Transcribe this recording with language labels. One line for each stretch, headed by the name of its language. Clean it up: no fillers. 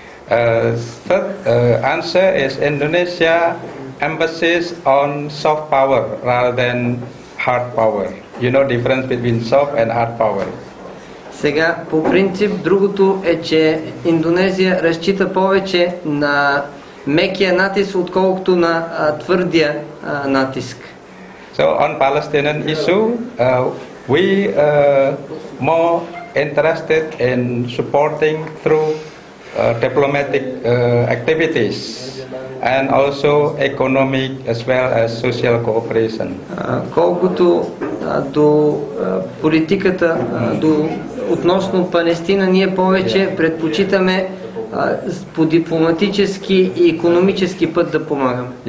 English: Third answer is Indonesia emphasis on soft power rather than hard power. You know difference between soft and hard power.
Bulgarian: Сега, по принцип, другото е, че Индонезия разчита повече на мекия натиск, отколкото на твърдия натиск.
English: So on Palestinian issue, we more interested in supporting through diplomatic activities and also economic as well as social cooperation.
Bulgarian: Колкото до политиката, относно Палестина, ние повече предпочитаме по дипломатически и икономически път да помагаме.